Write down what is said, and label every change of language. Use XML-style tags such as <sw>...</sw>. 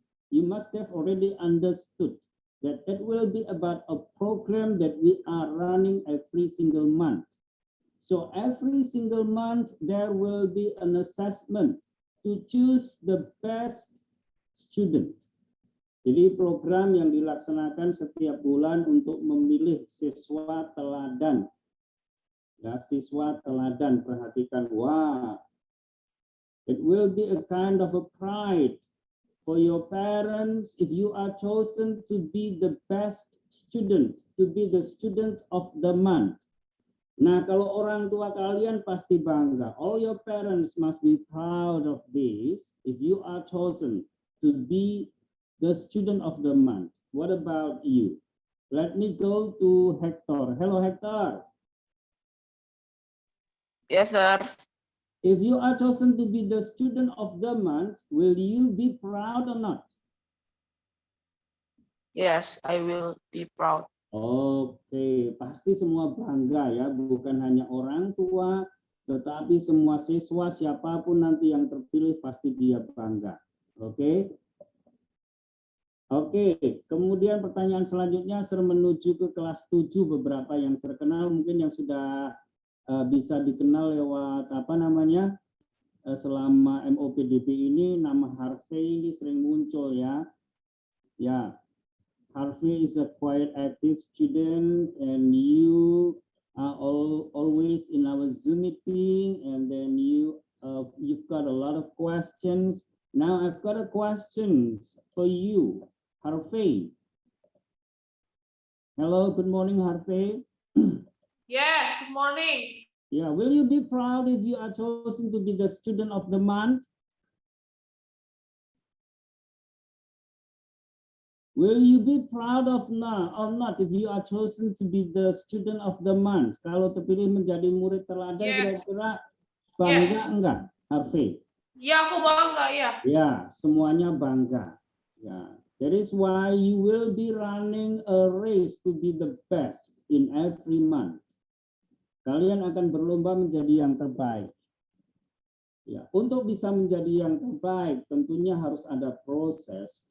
<en>you must have already understood that it will be about a program that we are running every single month. So every single month, there will be an assessment to choose the best student.</en> <id>Jadi program yang dilaksanakan setiap bulan untuk memilih siswa teladan. Ya, siswa teladan, perhatikan, wah,</id> <en>it will be a kind of a pride for your parents if you are chosen to be the best student, to be the student of the month.</en> <id>Nah, kalau orang tua kalian pasti bangga.</id> <en>All your parents must be proud of this if you are chosen to be the student of the month. What about you? Let me go to Hector. Hello, Hector. Yes, sir. If you are chosen to be the student of the month, will you be proud or not? Yes, I will be proud.</en> <id>Oke, pasti semua bangga ya, bukan hanya orang tua, tetapi semua siswa, siapapun nanti yang terpilih pasti dia bangga. Oke. Oke, kemudian pertanyaan selanjutnya, Sir, menuju ke kelas 7, beberapa yang terkenal, mungkin yang sudah bisa dikenal lewat apa namanya, selama MOPDB ini, nama Harvey ini sering muncul ya.</id> <en>Ya, Harvey is a quite active student and you are always in our Zoom meeting, and then you've got a lot of questions. Now I've got a questions for you, Harvey. Hello, good morning, Harvey. Yes, good morning. Yeah, will you be proud if you are chosen to be the student of the month? Will you be proud of or not if you are chosen to be the student of the month?</en> <id>Kalau terpilih menjadi murid teladan,</id> <en>Yes.</en> <id>kira-kira bangga</id> <en>Yes.</en> <id>enggak, Harvey? Ya, aku bangga ya. Ya, semuanya bangga.</id> <en>Ya, that is why you will be running a race to be the best in every month.</en> <id>Kalian akan berlomba menjadi yang terbaik. Ya, untuk bisa menjadi yang terbaik, tentunya harus ada proses.</id>